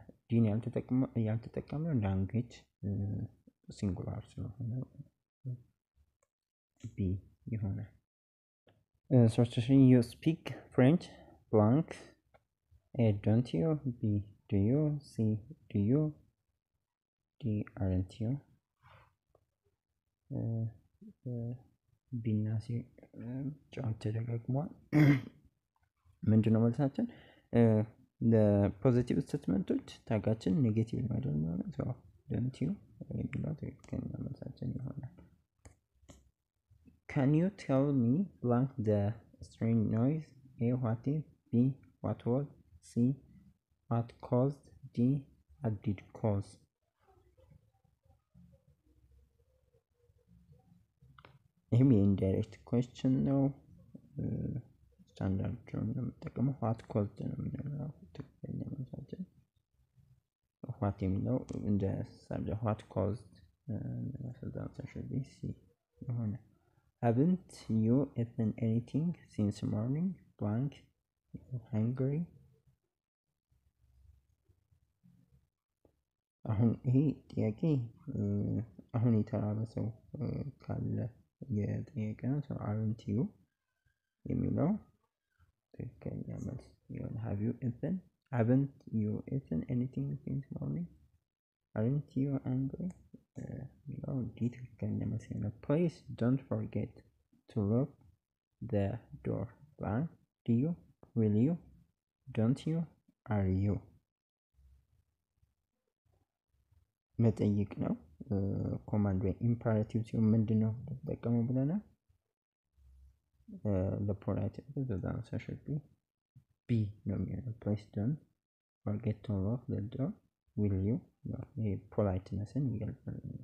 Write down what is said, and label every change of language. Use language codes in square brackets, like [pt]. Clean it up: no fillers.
[am] ዲን ያልተጠቀመው [en] language singular [am] ስለሆነ B ይሆናል። [en] Sortation you speak French blank. A don't you, B do you, C do you, D aren't you. [am] B እና C ጫን ተደጋግሟል። ምንድነው መልሳችን? ለፖዚቲቭ ስቴትመንቶች ታጋችን ኔጌቲቭ ነው አይደል ማለት ነው [en] don't you [am] የሚለው ትክክለኛ መልሳችን ይሆናል። [en] Can you tell me blank the strange noise? A what is, B what was, C what caused, D what did cause. [am] ይህም የኢንዳይሬክት ኩዌስችን ነው ስታንዳርድ ነው የምንጠቀመው [en] what caused [am] ነው የምንለው ትክክለኛ መልሳችን [en] what [am] የሚለው እንደ [en] subject what caused the answer should be C [am] ይሆናል። [en] Haven't you eaten anything since morning blank hungry? [am] አሁን ይሄ ጥያቄ አሁን የተራበ ሰው ካለ የጠየቀ ነው [en] so aren't you [am] የሚለው ትክክለኛ መልስ ይሆናል። [en] haven't you eaten anything since morning? aren't you hungry? [am] የሚለው ትክክለኛ መልስ ይሆናል። [en] Please don't forget to lock the door blank do you, will you, don't you, are you. [am] መጠይቅ ነው ኮማንድ ወይ ኢምፐራቲቭ ሲሆን ምንድነው ተጠቀመው ብለናል [en] the polite the answer should be B [am] ነው የሚሆነው [en] please don't forget to lock the door will you [am] ይሄ ፖላይትነስን ይገልጻል።